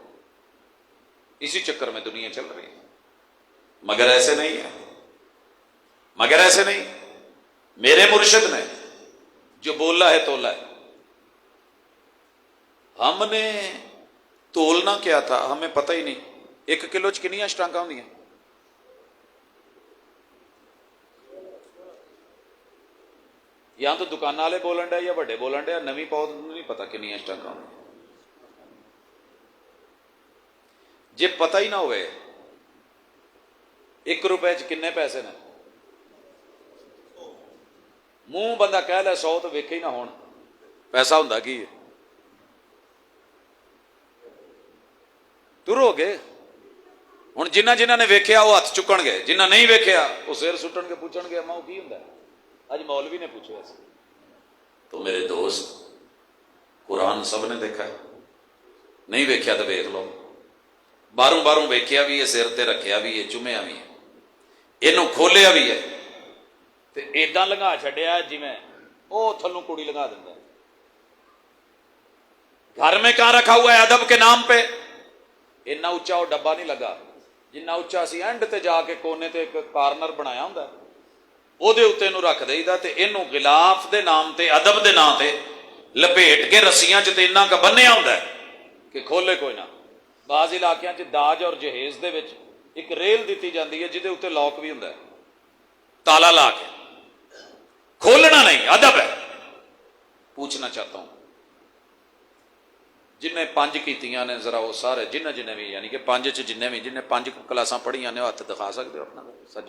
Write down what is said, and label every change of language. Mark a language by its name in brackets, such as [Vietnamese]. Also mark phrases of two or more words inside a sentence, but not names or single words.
[Urdu] اسی چکر میں دنیا چل رہی ہے. مگر ایسے نہیں ہے، مگر ایسے نہیں. میرے مرشد نے جو بولا ہے تولا ہے. ہم نے تولنا کیا تھا ہمیں پتہ ہی نہیں. [Punjabi] 1 کلو چ کنیاں شٹانگاں ہوندیاں؟ یا تو دکان والے بولن ڈے یا بڑے بولن ڈے، نویں پود نہیں پتا کنیاں شٹانگاں ہوندیاں. جے پتہ ہی نہ ہوئے 1 روپے چ کنے پیسے نے، منہ بندہ کہہ لے 100 تو ویکھے ہی نہ ہون، پیسہ ہوندا کی ہے؟ تر ہو گئے. ہوں جنہ جنہ نے ویکھیا وہ ہاتھ چکن گے، جنہ نہیں ویکھیا وہ سر سٹن کے پوچھن گے ماں کی ہوندا ہے. اج مولوی نے پوچھا سی. تو میرے دوست، [Urdu] قرآن سب نے دیکھا ہے، [Punjabi] نہیں ویکھیا تو ویکھ لو. باہروں باہروں ویکھیا بھی ہے، سر تے رکھیا بھی ہے، چومیا بھی ہے، اینوں کھولیا بھی ہے، تے ایڈاں لنگا چھڈیا جی میں او تھلوں کڑی لگا دیندا ہے. [Urdu] گھر میں کہاں رکھا ہوا ہے ادب کے نام پہ؟ [Punjabi] اتنا اچا وہ ڈبا نہیں لگا جنہ اچا سی اینڈ تے جا کے کونے تے ایک کارنر بنایا ہوندا ہے، وہ دے اوتے نو رکھ دئی دا تے اینو غلاف دے نام تے، ادب دے نام تے لپیٹ کے رسیاں چ تے انہاں کا بنیا ہوندا ہے کہ کھولے کوئی نہ. بعض علاقیاں چ داج اور جہیز دے وچ ایک ریل دتی جاندی ہے جہدے اوتے لاک بھی ہوندا ہے، تالا لا کے. [Urdu] کھولنا نہیں، ادب ہے. پوچھنا چاہتا ہوں جنہیں 5 کیتیاں نے ذرا وہ سارے جنہیں بھی، یعنی کہ 5 جنہیں 5 [Punjabi] کلاساں پڑھیاں نے [Urdu] ہاتھ دکھا سکتے ہو اپنا سجا.